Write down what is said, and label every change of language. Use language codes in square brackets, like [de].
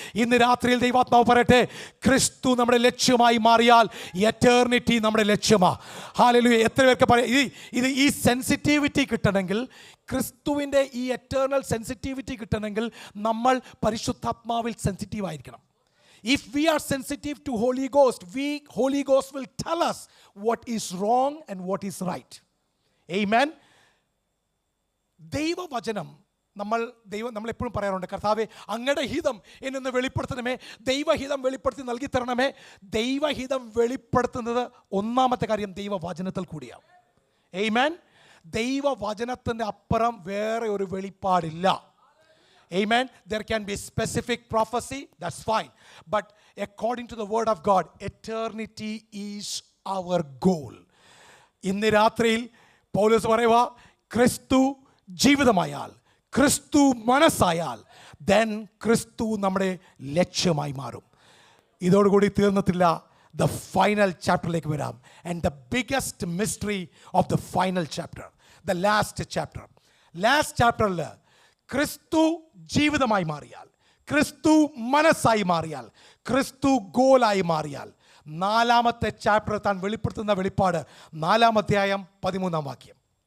[ml] ഇന്ന് രാത്രിയിൽ ദൈവാത്മാവ് പറയട്ടെ, ക്രിസ്തു നമ്മുടെ ലക്ഷ്യമായി മാറിയാൽ എറ്റേർണിറ്റി നമ്മുടെ ലക്ഷ്യമാണ്. ഹല്ലേലൂയ. എത്ര പേർക്ക് പറയാം ഈ സെൻസിറ്റിവിറ്റി കിട്ടണമെങ്കിൽ, ക്രിസ്തുവിൻ്റെ ഈ എറ്റേർണൽ സെൻസിറ്റിവിറ്റി കിട്ടണമെങ്കിൽ നമ്മൾ പരിശുദ്ധാത്മാവിൽ സെൻസിറ്റീവ് ആയിരിക്കണം. [en] If we are sensitive to Holy Ghost will tell us what is wrong and what is right. Amen. [ml] ദൈവവചനം നമ്മളെപ്പോഴും പറയാറുണ്ട്, കർത്താവേ അങ്ങയുടെ ഹിതം എന്നൊന്ന് വെളിപ്പെടുത്തണമേ, ദൈവഹിതം വെളിപ്പെടുത്തി നൽകി തരണമേ. ദൈവഹിതം വെളിപ്പെടുത്തുന്നത് ഒന്നാമത്തെ കാര്യം ദൈവവചനത്തിൽ കൂടിയാണ്. Amen. ദൈവവചനത്തിൻ്റെ അപ്പുറം വേറെ ഒരു വെളിപ്പാടില്ല. [en] Amen. There can be specific prophecy, that's fine. But according to the word of God, eternity is our goal. [ml] ഇന്ന് രാത്രിയിൽ പൗലോസ് പറയുക, ക്രിസ്തു ജീവിതമായാൽ, ക്രിസ്തു മനസ്സായാൽ, then ക്രിസ്തു നമ്മുടെ ലക്ഷ്യമായി മാറും. ഇതോടുകൂടി തീർന്നിട്ടില്ല. The final ചാപ്റ്ററിലേക്ക് വരാം. [en] And the biggest mystery of the final chapter, the last chapterൽ [ml] ക്രിസ്തു ജീവിതമായി മാറിയാൽ, ക്രിസ്തു മനസ്സായി മാറിയാൽ, ക്രിസ്തു ഗോലായി മാറിയാൽ, 4ാമത്തെ ചാപ്റ്റർ താൻ വെളിപ്പെടുത്തുന്ന വെളിപ്പാട് 4-ാം അധ്യായം 13-ാം വാക്യം.